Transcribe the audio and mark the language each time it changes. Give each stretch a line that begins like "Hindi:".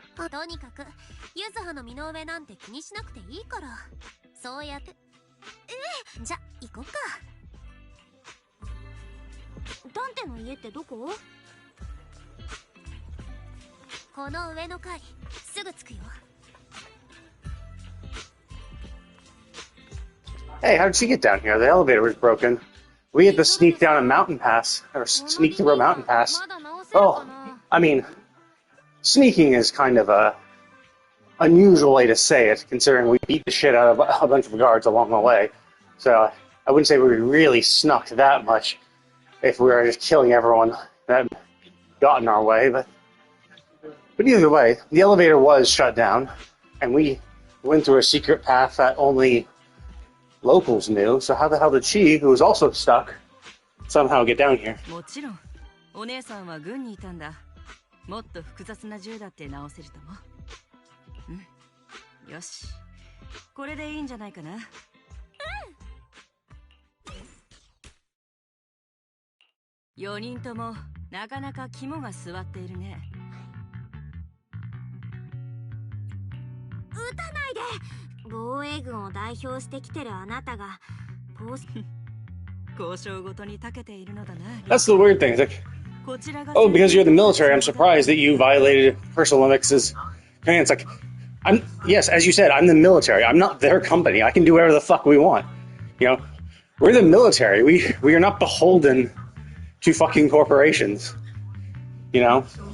Japanese: とにかくゆずはの身の上なんて気にしなくていいから、そうやって。じゃ行こっか。ダンテの家ってどこ？この上の階、すぐ着くよ。
English: Hey, how did she get down here? The elevator was broken. We had to sneak down a mountain pass, or sneak through a mountain pass. Oh, I mean, sneaking is kind of a unusual way to say it, considering we beat the shit out of a bunch of guards along the way. So I wouldn't say we really snuck that much if we were just killing everyone that got in our way. But either way, the elevator was shut down, and we went through a secret path that only locals knew. So how the hell did she, who was also stuck, somehow get down here?
Japanese: もちろん、お姉さんは軍にいたんだ。もっと複雑な銃だって直せると思う。よし、これでいいんじゃないかな。 4人ともなかなか肝が据わっているね。撃たないで。防衛軍を代表してきてるあなたが交渉ごとに長けているのだな。
English: That's the weird thing. It's like, oh, because you're the military, I'm surprised that you violated Crystal Limix's command. It's like, yes, as you said, I'm the military. I'm not their company. I can do whatever the fuck we want. You know, we're the military. We are not beholden to fucking corporations. You know?